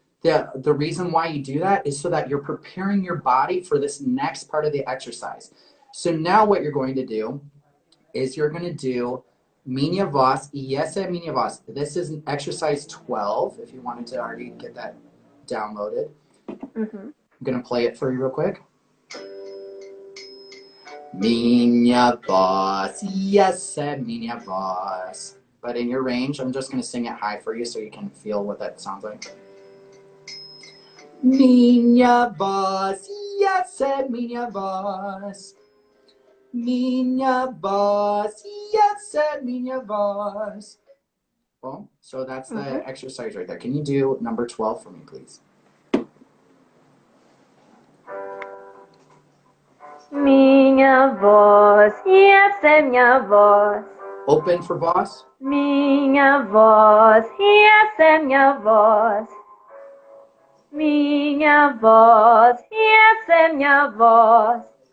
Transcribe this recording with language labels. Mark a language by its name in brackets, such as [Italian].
[English] The reason why you do that is so that you're preparing your body for this next part of the exercise. So now what you're going to do is you're going to do [Portuguese] minha voz e essa é minha voz. [English] This is an exercise 12, if you wanted to already get that downloaded. I'm going to play it for you real quick. [Portuguese] Minha voz e essa é minha voz. [English] But in your range, I'm just going to sing it high for you so you can feel what that sounds like. [Portuguese] Minha voz e essa é minha voz. Minha voz e essa é minha voz. [English] Well, so that's the exercise right there. Can you do number 12 for me, please? [Portuguese] Minha voz e essa é minha voz. Open for boss. Minha voz e essa é minha voz. Minha voz e essa é minha voz.